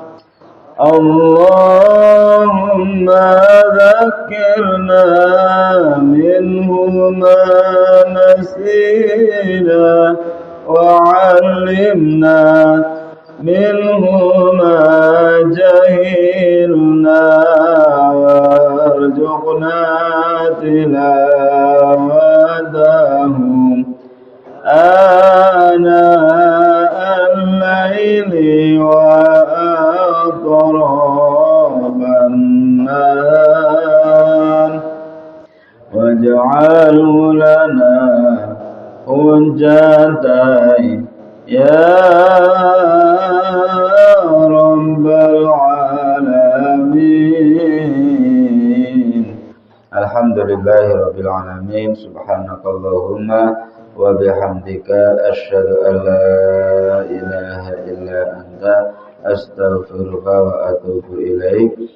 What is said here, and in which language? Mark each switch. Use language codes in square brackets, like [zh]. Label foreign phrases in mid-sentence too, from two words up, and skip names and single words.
[ar] اللهم ذكرنا منه ما نسينا وعلمنا منه ما nasina wa 'allimna minhu ma جهلنا وارزقنا تلاوته آناء الليل وأطراف النهار واجعله لنا حجة يا رب العالمين. الحمد لله رب العالمين سبحانك اللهم وبحمدك أشهد أن لا إله إلا أنت أستغفرك وأتوب إليك.